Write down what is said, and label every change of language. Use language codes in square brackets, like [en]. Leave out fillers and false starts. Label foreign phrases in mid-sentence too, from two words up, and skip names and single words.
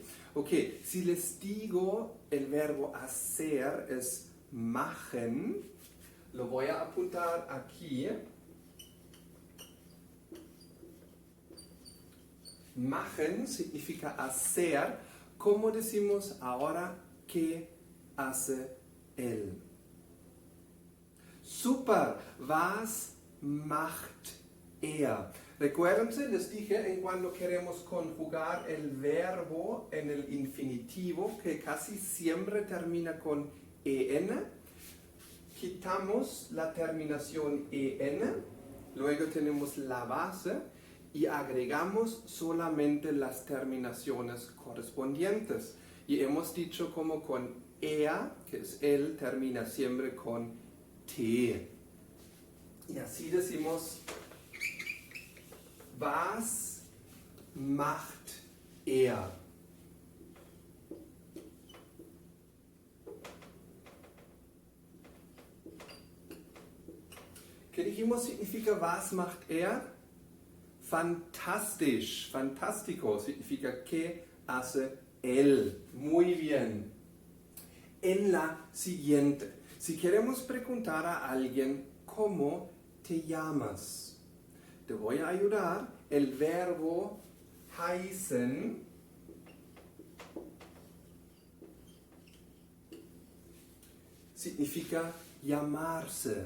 [es] Ok, si les digo el verbo hacer es machen, lo voy a apuntar aquí. Machen significa hacer. ¿Cómo decimos ahora qué hace él? [de] Super, was macht er? [es] Recuérdense, les dije en cuando queremos conjugar el verbo en el infinitivo, que casi siempre termina con en, quitamos la terminación en, luego tenemos la base y agregamos solamente las terminaciones correspondientes. Y hemos dicho como con er, que es él, termina siempre con t. Y así decimos, [de] was macht er? [es] ¿Qué dijimos significa [de] was macht er? [es] Fantastisch, fantástico significa ¿qué hace él? Muy bien. En la siguiente, si queremos preguntar a alguien ¿cómo te llamas? Te voy a ayudar. El verbo heißen significa llamarse.